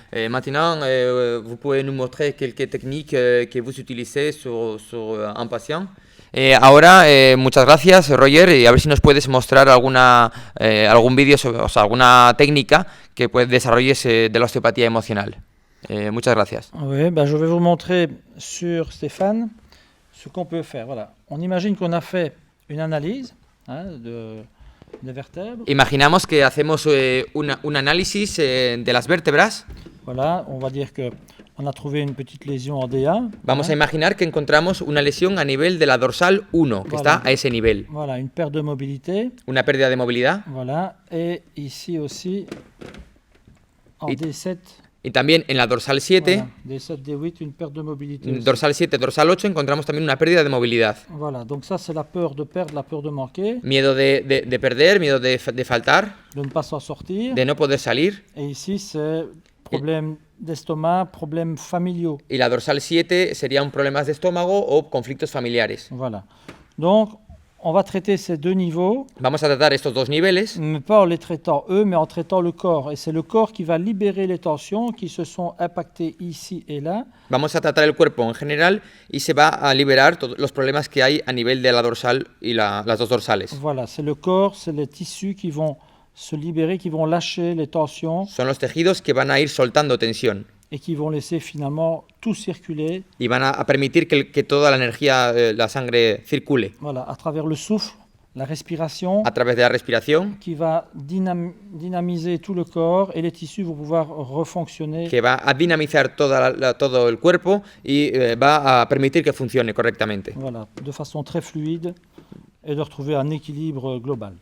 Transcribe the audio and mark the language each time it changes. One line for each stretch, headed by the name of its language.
French: Maintenant, vous pouvez nous montrer quelques techniques que vous utilisez sur un patient.
Spanish: Ahora, muchas gracias, Roger, y a ver si nos puedes mostrar algún vídeo, o sea, alguna técnica que desarrolles de la osteopatía emocional. Muchas gracias.
French: Oui, je vais vous montrer sur Stéphane ce qu'on peut faire. Voilà. On imagine qu'on a fait une analyse des vertèbres.
Spanish: Imaginamos que hacemos un análisis de las vértebras.
French: Voilà, on va dire que on a trouvé une petite lésion en D1.
Spanish: Vamos a imaginar que encontramos una lesión a nivel de la dorsal 1, que está a ese nivel.
French: Voilà, une perte de mobilité.
Spanish: Una pérdida de movilidad.
French: Voilà, et ici aussi en D7.
Spanish: Y también en la dorsal 7,
French: voilà, D7, D8, une perte de mobilité.
Spanish: Dorsal 7, dorsal 8, encontramos también una pérdida de movilidad.
French: Voilà, donc ça c'est la peur de perdre, la peur de manquer.
Spanish: Miedo de perder, miedo de faltar.
French: De ne pas s'en sortir.
Spanish: De no poder salir.
French: Et ici c'est problème d'estomac, problèmes familiaux.
Spanish: Y la dorsal 7 sería un problemas de estómago o conflictos familiares.
French: Voilà. Donc, on va traiter ces deux niveaux.
Spanish: Vamos a tratar estos dos niveles.
French: Mais pas en les traitant eux, mais en traitant le corps. Et c'est le corps qui va libérer les tensions qui se sont impactées ici et là.
Spanish: Vamos a tratar el cuerpo en general y se va a liberar todos los problemas que hay a nivel de la dorsal y las dos dorsales.
French: Voilà, c'est le corps, c'est les tissus qui vont se libérer, qui vont lâcher les tensions.
Spanish: Son los tejidos que van a ir soltando tensión.
French: Et qui vont laisser finalement tout circuler.
Spanish: Y van a permitir que toda la energía, la sangre circule.
French: Voilà, à travers le souffle, la respiration.
Spanish: A través de la respiración.
French: Qui va dynamiser tout le corps et les tissus vont pouvoir refonctionner.
Spanish: Que va a dinamizar todo el cuerpo y va a permitir que funcione correctamente.
French: Voilà, de façon très fluide. Et de retrouver un équilibre global.